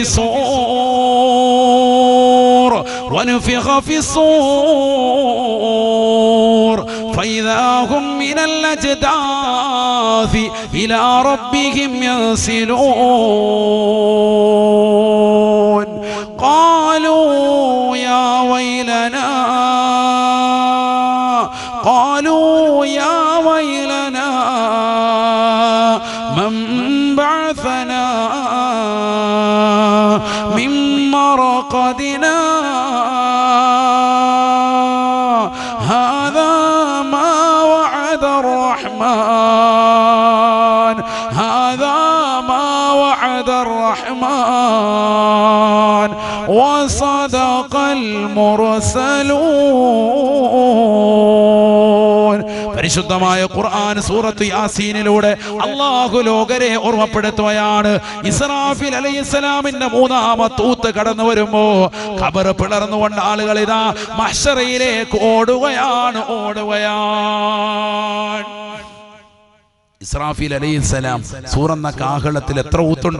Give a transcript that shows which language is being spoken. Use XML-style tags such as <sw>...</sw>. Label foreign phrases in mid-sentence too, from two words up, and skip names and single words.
<ar>في الصور فإذا هم من الأجداث إلى ربهم ينسلون قالوا يا ويلنا من بعثنا من مرقدنا هذا ما وعد الرحمن وصدق المرسلون.</ar> <ml>പരിശുദ്ധമായ ഖുർആൻ സൂറത്ത് യാസീനിലൂടെ അല്ലാഹു ലോകരെ ഓർമ്മപ്പെടുത്തുകയാണ്. ഇസ്രാഫീൽ അലൈഹിസ്സലാമിന്റെ 3ാമത്തെ ഊത്ത് കടന്നു വരുമ്പോ ഖബർ പിളർന്നുകൊണ്ട് ആളുകൾ ഇതാ മഹ്ശറയിലേക്ക് ഓടുകയാണ്. ഇസ്രാഫീൽ അലൈഹിസ്സലാം സൂറന്ന കാഹളത്തിൽ എത്ര ഊത്തുണ്ട്?</ml>